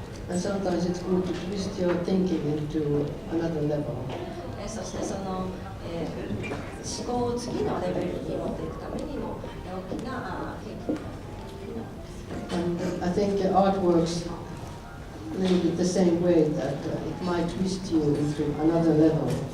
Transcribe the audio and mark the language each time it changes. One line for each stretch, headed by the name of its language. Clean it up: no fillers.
English: And sometimes it's good to twist your thinking into another level.
Japanese: そしてその、思考を次のレベルに持っていくためにも大きな研究だと。
English: And I think art works a little bit the same way that it might twist you into another level.